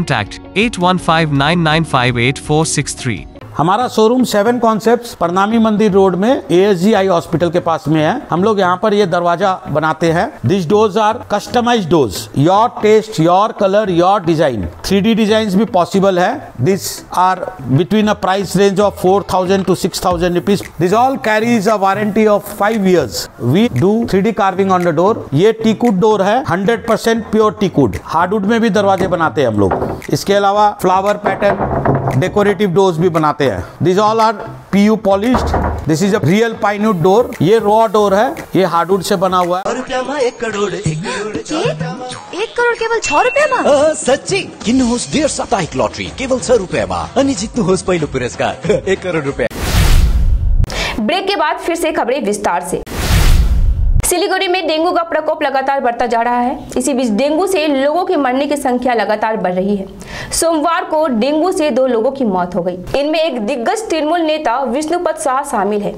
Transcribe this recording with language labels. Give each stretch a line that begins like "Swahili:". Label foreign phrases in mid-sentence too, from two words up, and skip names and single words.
Hindi: एस्ट्रो प्रवीणा, कॉन्टैक्ट 8159958463। हमारा शोरूम 7 कॉन्सेप्ट्स प्रणामी मंदिर रोड में ASG आई हॉस्पिटल के पास में है। हम लोग यहाँ पर ये दरवाजा बनाते हैं।
English: This doors are customized doors, your taste, your color, your design.
Hindi: 3D डिजाइन भी पॉसिबल है।
English: This are between a price range of 4,000 to 6,000 rupees. This all carries a warranty of 5 years. We do 3D carving on the door.
Hindi: ये
English: teakwood door
Hindi: है, 100%
English: pure teakwood.
Hindi: हार्डवुड में भी दरवाजे बनाते हैं हम लोग। इसके अलावा
English: flower pattern, decorative doors
Hindi: भी बनाते हैं।
English: This all are PU polished. This is a real pinewood door.
Hindi: ये
English: raw door
Hindi: है, ये हार्डवुड से बना हुआ है।
Nepali: 1 करोड़ केवल 6 रुपये सच्ची किन्नुहोस् 1.5 साप्ताहिक लॉटरी केवल 6 रुपये अनि जित्नुहोस् पहिलो पुरस्कार 1 करोड़ रुपये।
Hindi: ब्रेक के बाद फिर से खबरें विस्तार से। सिलीगुड़ी में डेंगू का प्रकोप लगातार बढ़ता जा रहा है। इसी बीच डेंगू से लोगों की मरने की संख्या लगातार बढ़ रही है। सोमवार को डेंगू से 2 लोगों की मौत हो गई। इनमें एक दिग्गज तृणमूल नेता विष्णुपद शाह शामिल है।